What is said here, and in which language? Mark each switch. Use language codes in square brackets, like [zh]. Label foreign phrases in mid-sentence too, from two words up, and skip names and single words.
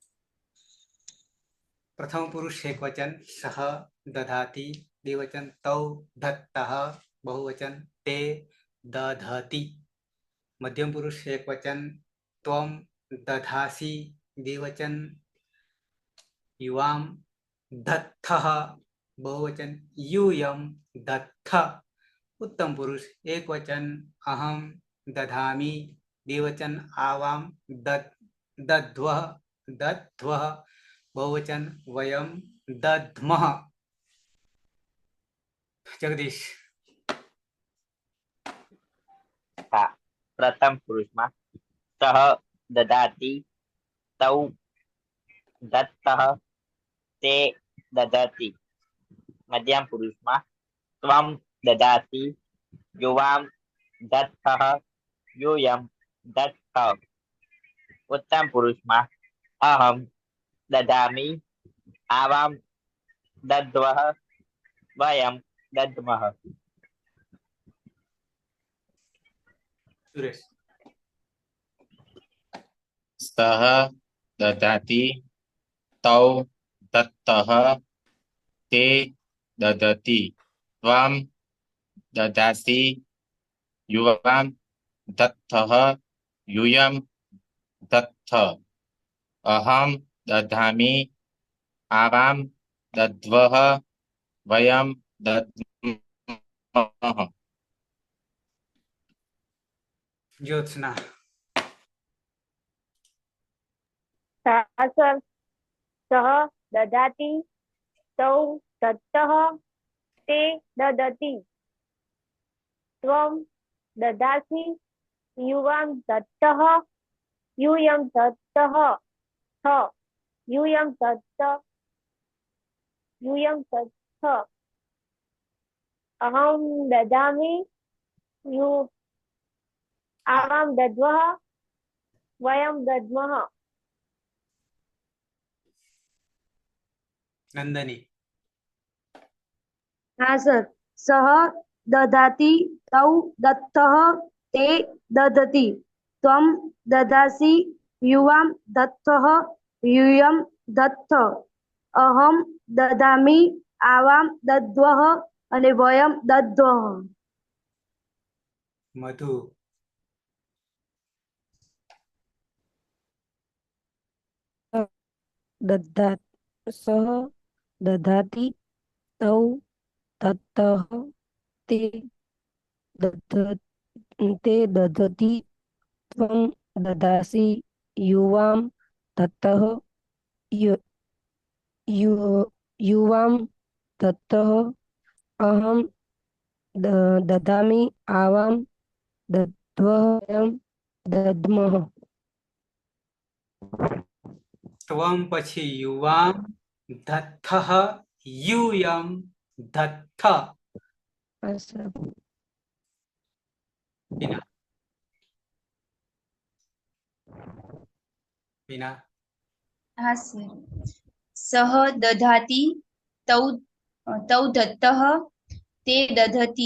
[sa] પ્રથમ પુરુષ એક વચન સહ દધાતિ, દ્વિવચન તૌ ધત્તઃ, બહુવચન તે દધતિ. મધ્યમ પુરુષ એક વચન ત્વમ દધાસી, દ્વિવચન યુવામ દત્થઃ, બહુવચન यूयम दत्थ. उत्तम पुरुष एक वचन अहम दधामि, द्विवचन आवाम दध्वः दध्वः, बहुवचन वयम दध्मः. जगदीश. [gu] હા, પ્રથમ પુરુષમાં [sa] સહ દદાતિ, તૌ દત્તઃ, તે દદતિ. [gu] મધ્યમ પુરુષમાં [sa] ત્વમ દદાતિ, યુવામ દત્તઃ, यूयम दत्त. [gu] ઉત્તમ પુરુષમાં [sa] અહમ દદામિ, આવામ દદ્વઃ, વયમ દદ્મઃ. सुरेश. सः ददाति, तौ दत्तः, ते ददति. त्वं ददासि, युवां दत्तः, यूयं दत्थ. अहं दधामि, आवां दद्वः, वयं दद्मः. ज्योत्सना. સર સહ દદાતિ, તૌ દત્તઃ, તે દદતિ. ત્વમ દદાસि, યુવામ દત્તઃ, यूयं दत्तः, यूयं दत्त. अहं ददामि, आवां दद्वः, वयं दद्मः. नंदनी. [hi] हाँ सर. [sa] सः ददाति, तौ दत्तः, ते ददति. त्वं ददासि, युवां दत्तः, यूयं दत्थ. अहं ददामि, आवां दद्वः અને વયમ દદ્મઃ. मधु. दद्धात् सः दधाति, तौ दत्तः, ते दधति. त्वं ददासि, युवां दत्तः, युवां दत्तः. अहं ददामि, आवां दद्वः, वयं दद्मः. त्वं પછી યુવામ દત્થઃ, यूयम दत्थ. बिना. बिना. [hi] हाँ सर. [sa] सः दधाति, तौ तौ दत्तः, ते दधति.